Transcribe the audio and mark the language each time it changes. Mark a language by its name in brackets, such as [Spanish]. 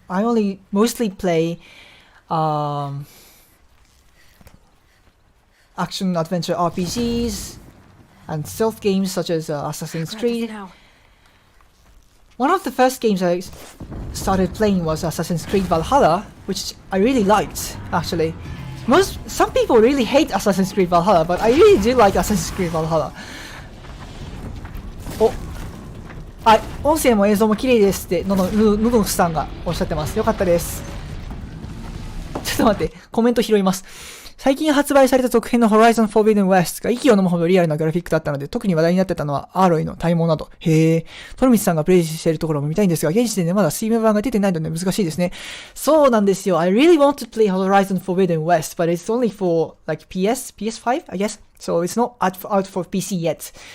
[English] I only mostly play action adventure RPGs and stealth games such as Assassin's Creed. One of the first games I started playing was Assassin's Creed Valhalla, which I really liked actually. Some people really hate Assassin's Creed Valhalla, but I really do like Assassin's Creed Valhalla. [Japanese] はい、音声も映像も綺麗ですってののふさんがおっしゃってます。よかったです。ちょっと待って、コメント拾います。最近発売された続編の Horizon Forbidden West が息を飲むほどリアルなグラフィックだったので、特に話題になってたのはアーロイの体毛など。へえ。トロミツさんがプレイしているところも見たいんですが、現時点でまだ Steam 版が出てないので難しいですね。そうなんですよ。 [English] I really want to play Horizon Forbidden West, but it's only for like PS5, I guess. So it's not out for PC yet.